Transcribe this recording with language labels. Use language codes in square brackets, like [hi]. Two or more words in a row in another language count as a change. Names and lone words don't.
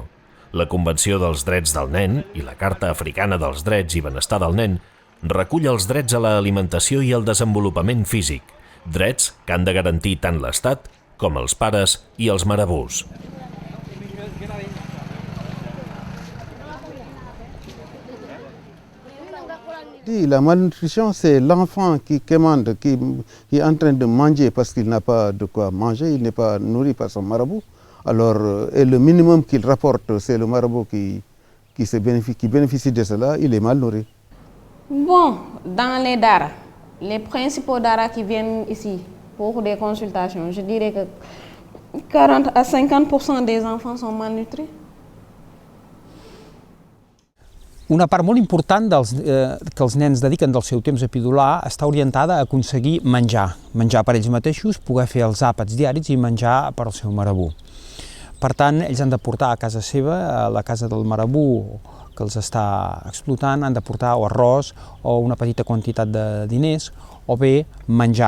[ca] La Convenció dels Drets del Nen i la Carta Africana dels Drets i Benestar del Nen recull els drets a l'alimentació i al desenvolupament físic, drets que han de garantir tant l'Estat com els pares i els marabús. [fr] La malnutrition, c'est l'enfant qui commande, qui est en train de manger parce qu'il n'a pas de quoi manger, il n'est pas nourri par son marabout. Alors, et le minimum qu'il rapporte, c'est le marabout qui bénéficie de cela, il est mal nourri. Bon, dans les daras, les principaux daras qui viennent ici pour des consultations, je dirais que 40 à 50% des enfants sont malnutris. [ca] Una part molt important que els nens dediquen del seu temps a pidolar està orientada a aconseguir menjar per ells mateixos, poder fer els àpats diaris i menjar per al seu marabú. Per tant, ells han de portar a casa seva, a la casa del marabú que els està explotant, han de portar o arròs o una petita quantitat de diners o bé menjar.